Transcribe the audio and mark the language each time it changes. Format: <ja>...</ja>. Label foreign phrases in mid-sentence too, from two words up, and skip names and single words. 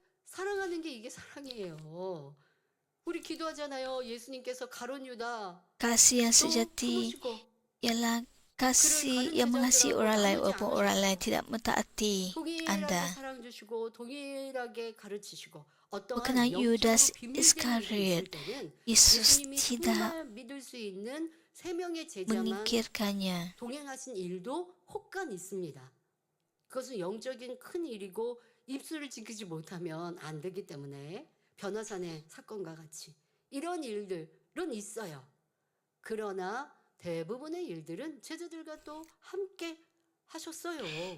<id>Kasih yang sejati ialah kasih yang mengasihi orang lain walaupun orang lain tidak mentaati anda. Bukanlah Yudas Iskariot, Yesus tidak mengingkirkannya.</id> <ko>그것은 영적인 큰 일이고 이 입술을 지키지 못하면 안 되기 때문에 변화산의 사건과 같이 이런 일들은 있어요. 그러나 대부분의 일들은 제자들과 또 함께 하셨어요.</ko>